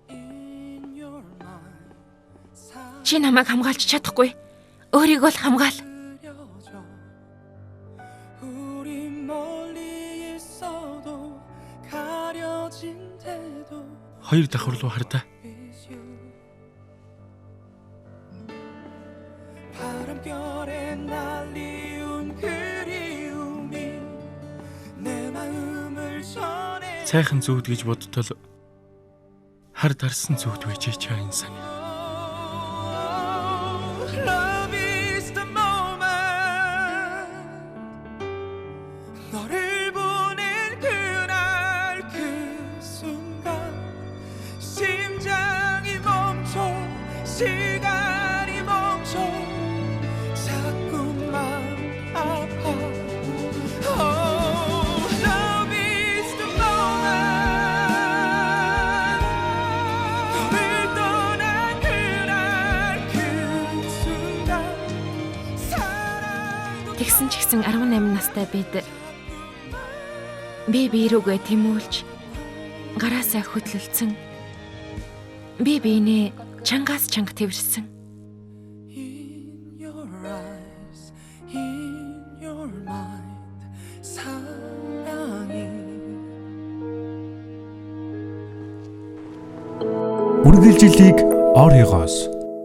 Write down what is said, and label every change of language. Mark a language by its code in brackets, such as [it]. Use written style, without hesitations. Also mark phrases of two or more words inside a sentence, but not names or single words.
[mn] Чи намайг хамгаалж чадахгүй. Өөрийгөө л хамгаал. Хоёр давхар руу хардаа. [ko] 바람결에 날리운 그리움이 내 마음을 전해 [mn] Сайхан зүуд гэж бодтол хар дарсан зүуд байж чаа инсан. [en] Love is the moment [ko] 너를 보낸 그날 그 순간 심장이 멈춰 시간이 멈춰 자꾸만 아파 [en] Oh love is the [ko] moment 너를 떠난 그날 그 순간 사랑도 [mn] Тэгсэн ч гэсэн 18 настай бид бие рүүгээ тэмүүлж гараасаа хөдлөлцөн бие биенээ чангаас чанга тэрсэн. [en] In your eyes, in your mind, [ko] 사랑이 [mn] Үргэлжлэлийг оройгоос